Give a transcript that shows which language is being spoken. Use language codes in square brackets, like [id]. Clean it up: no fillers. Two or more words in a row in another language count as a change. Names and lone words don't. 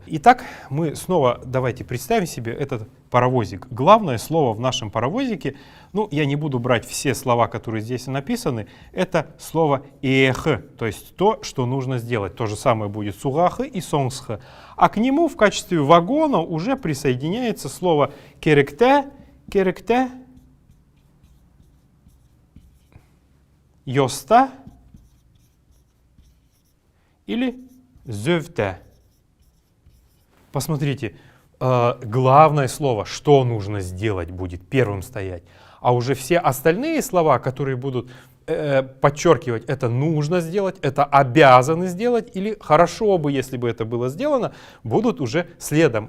[ru] Итак, мы снова давайте представим себе этот паровозик. Главное слово в нашем паровозике, ну, я не буду брать все слова, которые здесь написаны, это слово «эх», то есть то, что нужно сделать. То же самое будет с «угах» и «сонгсх». А к нему в качестве вагона уже присоединяется слово «керекте», «керекте», «йоста» или «зевте». Посмотрите, главное слово, что нужно сделать, будет первым стоять. А уже все остальные слова, которые будут подчеркивать, это нужно сделать, это обязаны сделать, или хорошо бы, если бы это было сделано, будут уже следом.